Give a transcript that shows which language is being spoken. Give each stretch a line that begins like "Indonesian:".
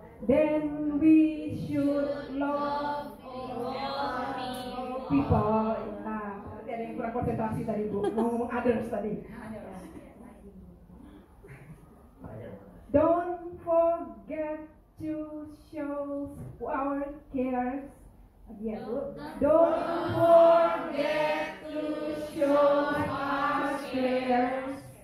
English: Then we should love all people.
Indonesian: Nah, berarti ada yang kurang konsentrasi tadi Bu. Ngomong others tadi.
English: Don't forget to show our cares.
Indonesian: Lagi ya Bu.
English: Don't forget to show our cares.